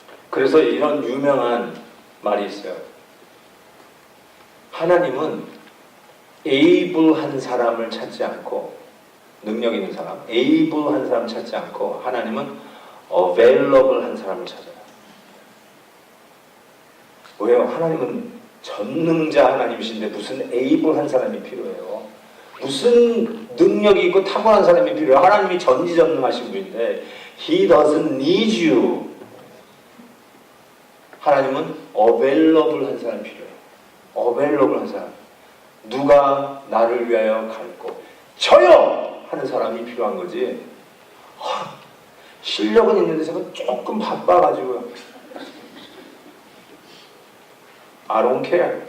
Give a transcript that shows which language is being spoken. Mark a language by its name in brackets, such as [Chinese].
[Korean] 그래서 이런 유명한 말이 있어요. 하나님은 에이블한 사람을 찾지 않고, 능력 있는 사람, 에이블한 사람 찾지 않고 하나님은 available한 사람을 찾아요. 왜요? 하나님은 전능자 하나님이신데 무슨 able한 사람이 필요해요? 무슨 능력이 있고 탁월한 사람이 필요해요? 하나님이 전지전능하신 분인데 [English] He doesn't need you. [Korean] 하나님은 available한 사람이 필요해요. available한 사람. 누가 나를 위하여 갈고 저요! 하는 사람이 필요한 거지. 실력은 있는데 제가 조금 바빠가지고 [English] I don't care.